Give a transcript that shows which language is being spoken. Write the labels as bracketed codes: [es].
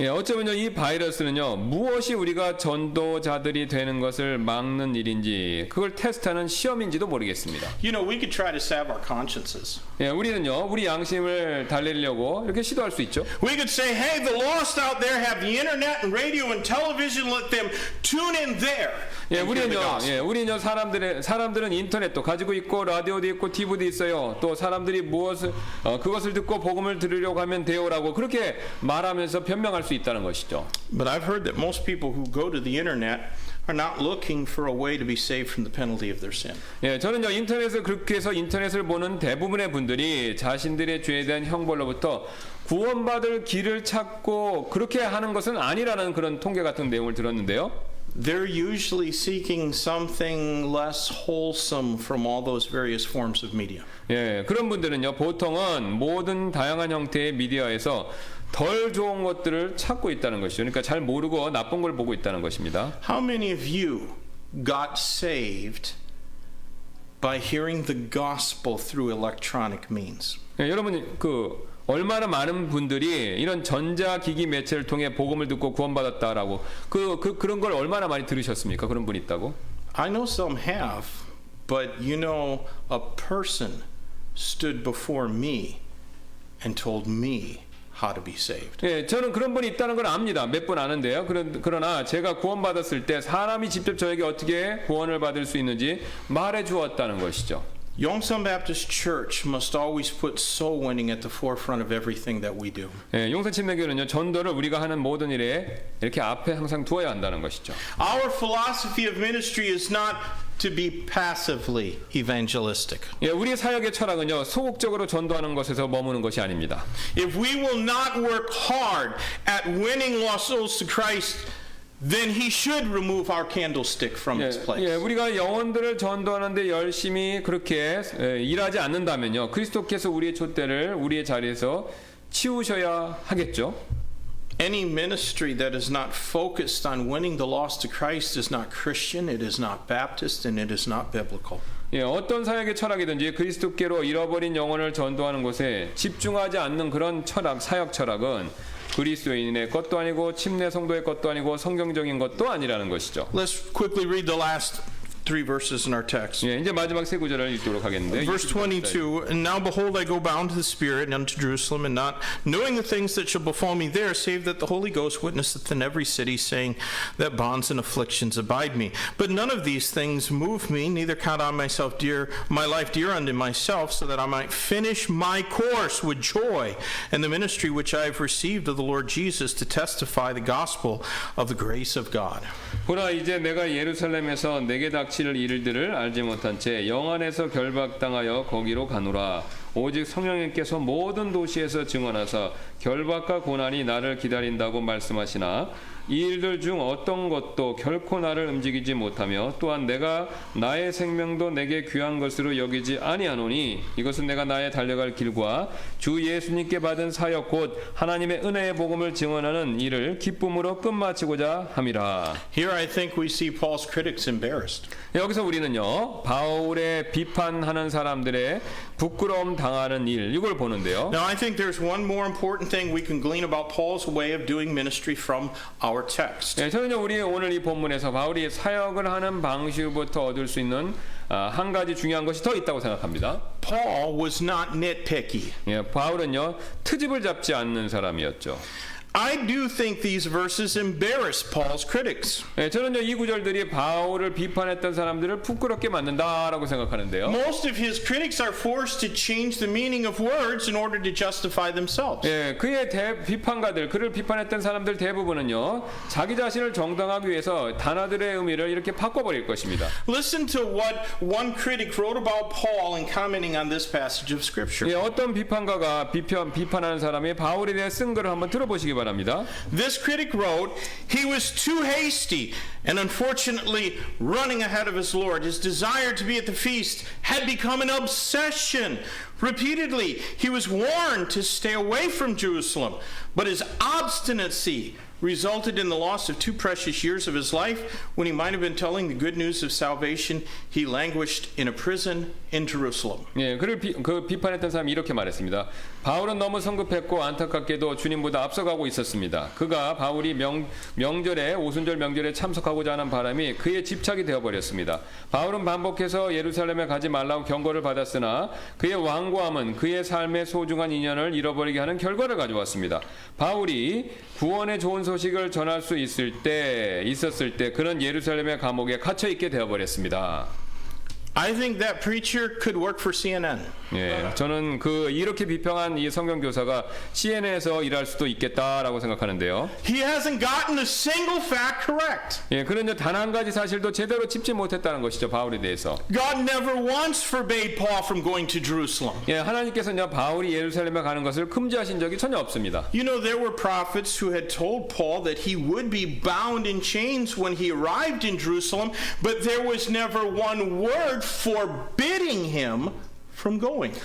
[ko] 예, 어쩌면요 이 바이러스는요 무엇이 우리가 전도자들이 되는 것을 막는 일인지 그걸 테스트하는 시험인지도 모르겠습니다. [en] You know, we could try to salve our consciences. [ko] 예, 우리는요 우리 양심을 달래려고 이렇게 시도할 수 있죠. [en] We could say, hey, the lost out there have the internet and radio and television. Let them tune in there. 예, and hear the gospel. [ko] 우리는요 사람들은 인터넷도 가지고 있고 라디오도 있고 TV도 있어요. 또 사람들이 그것을 듣고 복음을 들으려고 하면 돼요라고 그렇게 말하면서 변명할 수 있다는 것이죠. [en] But I've heard that most people who go to the internet are not looking for a way to be saved from the penalty of their sin. [ko] 예, 저는요 인터넷을 그렇게 해서 인터넷을 보는 대부분의 분들이 자신들의 죄에 대한 형벌로부터 구원받을 길을 찾고 그렇게 하는 것은 아니라는 그런 통계 같은 내용을 들었는데요. [en] They're usually seeking something less wholesome from all those various forms of media. [ko] 예, 그런 분들은요 보통은 모든 다양한 형태의 미디어에서 덜 좋은 것들을 찾고 있다는 것이죠. 그러니까 잘 모르고 나쁜 걸 보고 있다는 것입니다. [en] How many of you got saved by hearing the gospel through electronic means? [ko] 예, 여러분 얼마나 많은 분들이 이런 전자기기 매체를 통해 복음을 듣고 구원받았다라고 그런 걸 얼마나 많이 들으셨습니까? 그런 분이 있다고? [en] I know some have, but you know, a person stood before me and told me how to be saved. [ko] 예, 저는 그런 분이 있다는 걸 압니다. 몇 분 아는데요. 그러나 제가 구원받았을 때 사람이 직접 저에게 어떻게 구원을 받을 수 있는지 말해 주었다는 것이죠. [en] Yongsan Baptist Church must always put soul winning at the forefront of everything that we do. [ko] 예, 용산 침례교는요 전도를 우리가 하는 모든 일에 이렇게 앞에 항상 두어야 한다는 것이죠. [en] Our philosophy of ministry is not to be passively evangelistic. [ko] 예, 우리 사역의 철학은요 소극적으로 전도하는 것에서 머무는 것이 아닙니다. [en] If we will not work hard at winning lost souls to Christ, then he should remove our candlestick from its place. [ko] 예, 우리가 영혼들을 전도하는데 열심히 그렇게 일하지 않는다면요 그리스도께서 우리의 촛대를 우리의 자리에서 치우셔야 하겠죠. [en] Any ministry that is not focused on winning the lost to Christ is not Christian, it is not Baptist, and it is not biblical. [ko] 예, 어떤 사역의 철학이든지 그리스도께로 잃어버린 영혼을 전도하는 것에 집중하지 않는 그런 철학, 사역 철학은 그리스도인의 것도 아니고 침례 성도의 것도 아니고 성경적인 것도 아니라는 것이죠. [en] Let's quickly read the last 3 verses in our text. [ko] 예, 이제 마지막 세 구절을 읽도록 하겠는데. [en] Verse 22, And now behold, I go bound to the Spirit unto Jerusalem, and not knowing the things that shall befall me there, save that the Holy Ghost witnesseth in every city, saying that bonds and afflictions abide me. But none of these things move me, neither count I myself dear, my life dear unto myself, so that I might finish my course with joy, and the ministry which I have received of the Lord Jesus, to testify the gospel of the grace of God. [ko] 보라 이제 내가 예루살렘에서 내게 닥칠 일들을 알지 못한 채 영안에서 결박당하여 거기로 가노라. 오직 성령님께서 모든 도시에서 증언하사 결박과 고난이 나를 기다린다고 말씀하시나 이 일들 중 어떤 것도 결코 나를 움직이지 못하며 또한 내가 나의 생명도 내게 귀한 것으로 여기지 아니하노니 이것은 내가 나의 달려갈 길과 주 예수님께 받은 사역 곧 하나님의 은혜의 복음을 증언하는 일을 기쁨으로 끝마치고자 함이라. [en] Here I think we see Paul's critics embarrassed. [ko] 여기서 우리는요 바울의 비판하는 사람들의 부끄러움 당하는 일 이걸 보는데요. [en] Now, I think there's one more important thing we can glean about Paul's way of doing ministry from our text. [ko] 예, 저는요 우리 오늘 이 본문에서 바울이 사역을 하는 방식부터 얻을 수 있는 한 가지 중요한 것이 더 있다고 생각합니다. [en] Paul was not nitpicky. [ko] 예, 바울은요 트집을 잡지 않는 사람이었죠. [en] I do think these verses embarrass Paul's critics. [ko] 예, 저는요 이 구절들이 바울을 비판했던 사람들을 부끄럽게 만든다라고 생각하는데요. [en] Most of his critics are forced to change the meaning of words in order to justify themselves. [ko] 예, 그의 비판가들, 그를 비판했던 사람들 대부분은요 자기 자신을 정당하기 위해서 단어들의 의미를 이렇게 바꿔버릴 것입니다. [en] Listen to what one critic wrote about Paul in commenting on this passage of Scripture. [ko] 예, 어떤 비판가가 비판하는 사람이 바울에 대해 쓴 글을 한번 들어보시기 바랍니다. [en] This critic wrote, he was too hasty and unfortunately running ahead of his Lord. His desire to be at the feast had become an obsession. Repeatedly, he was warned to stay away from Jerusalem, but his obstinacy resulted in the loss of 2 precious years of his life. When he might have been telling the good news of salvation, he languished in a prison in Jerusalem. [ko] 예, 그를 비판했던 사람이 이렇게 말했습니다. 바울은 너무 성급했고 안타깝게도 주님보다 앞서가고 있었습니다. 그가 바울이 명절에 오순절 명절에 참석하고자 하는 바람이 그의 집착이 되어버렸습니다. 바울은 반복해서 예루살렘에 가지 말라고 경고를 받았으나 그의 완고함은 그의 삶의 소중한 인연을 잃어버리게 하는 결과를 가져왔습니다. 바울이 구원의 좋은 소식을 전할 수 있었을 때 그는 예루살렘의 감옥에 갇혀 있게 되어버렸습니다. [en] I think that preacher could work for CNN. [ko] 예, 저는 이렇게 비평한 이 성경 교사가 CNN에서 일할 수도 있겠다라고 생각하는데요. [en] He hasn't gotten a single fact correct. [ko] 예, 그는요 단 한 가지 사실도 제대로 짚지 못했다는 것이죠 바울에 대해서. [en] God never once forbade Paul from going to Jerusalem. [ko] 예, 하나님께서는요 바울이 예루살렘에 가는 것을 금지하신 적이 전혀 없습니다. [en] You know, there were prophets who had told Paul that he would be bound in chains when he arrived in Jerusalem, but there was never one word forbidding him from going.